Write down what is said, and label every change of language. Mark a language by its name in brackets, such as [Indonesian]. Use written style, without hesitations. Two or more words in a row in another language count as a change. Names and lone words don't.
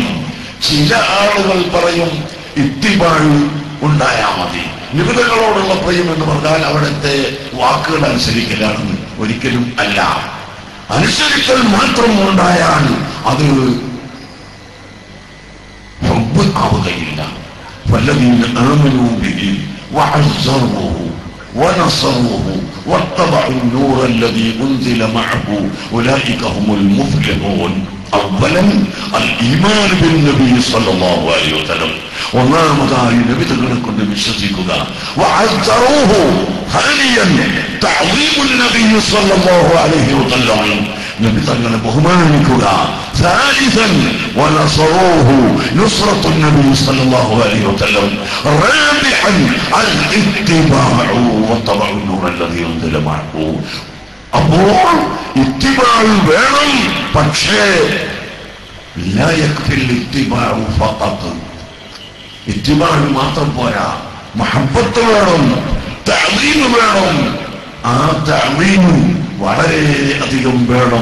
[Malayalam] ചില ആളുകൾ പറയും ഇത്തിബാഉ ഉണ്ടായാൽ മതി, നിബിധകളോടുള്ള പ്രേമം എന്ന് പറഞ്ഞാൽ അവിടുത്തെ വാക്കുകൾ അനുസരിക്കലാണെന്ന്. ഒരിക്കലും അല്ല. അനുസരിക്കൽ മാത്രം ഉണ്ടായാൽ അത് ഹുബ്ബ് ആവുകയില്ല. [Arabic] والذين آمنوا به وعزروه ونصروه واتبعوا النور الذي انزل معه اولئك هم المفلحون. أولا الإيمان بالنبي صلى الله عليه وسلم, [Malayalam] ഒന്നാമതായി നബി തങ്ങളെ കൊണ്ട് വിശ്വസിക്കുക. [Arabic] وعزروه ثانيا تعظيم النبي صلى الله عليه وسلم, [Malayalam] നബി തങ്ങളെ ബഹുമാനിക്കുക. [Arabic] ثالثا ونصروه نصرة النبي صلى الله عليه وسلم. رابعا الاتباع واتبعوا النور الذي انزل معه. [Malayalam] അപ്പോൾ ഇത്തിബാഉ വേണം, പക്ഷേ [Arabic] لا يكفي الاتباع فقط, [Malayalam] ഇത്തിബാഉ മാത്രം പോരാ, മഹബ്ബത്ത് വേണം, തഅദീം വേണം. ആ തഅദീം വളരെ അധികം വേണം.